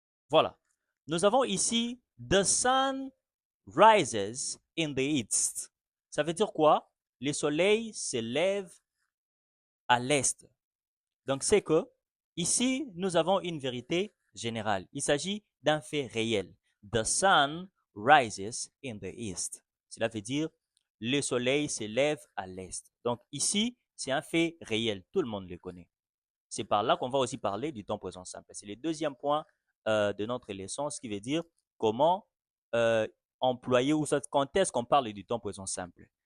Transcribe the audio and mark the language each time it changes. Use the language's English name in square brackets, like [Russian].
[French] Voilà. Nous avons ici [English] the sun rises in the east. [French] Ça veut dire quoi? Le soleil se lève à l'est. Donc c'est que ici, nous avons une vérité générale. Il s'agit d'un fait réel. [English] The sun rises in the east. [French] Cela veut dire le soleil se lève à l'est. Donc ici, c'est un fait réel. Tout le monde le connaît. C'est par là qu'on va aussi parler du temps présent simple. C'est le deuxième point de notre leçon, ce qui veut dire comment euh, employer ou quand est-ce qu'on parle du temps présent simple.